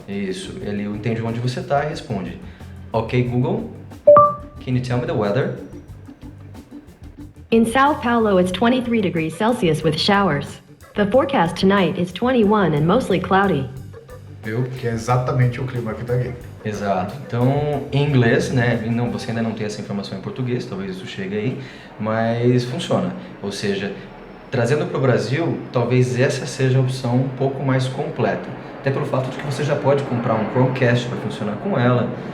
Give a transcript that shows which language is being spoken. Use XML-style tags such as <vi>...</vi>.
<pt>Isso, ele entende onde você está e responde.</pt> <en>Ok, Google, can you tell me the weather? In Sao Paulo, it's 23 degrees Celsius with showers. The forecast tonight is 21 and mostly cloudy.</en> <pt>Viu? Que é exatamente o clima que tá aqui. Exato. Então, em inglês, né? Não, você ainda não tem essa informação em português, talvez isso chegue aí, mas funciona. Ou seja, trazendo para o Brasil, talvez essa seja a opção um pouco mais completa. Até pelo fato de que você já pode comprar um Chromecast para funcionar com ela.</pt>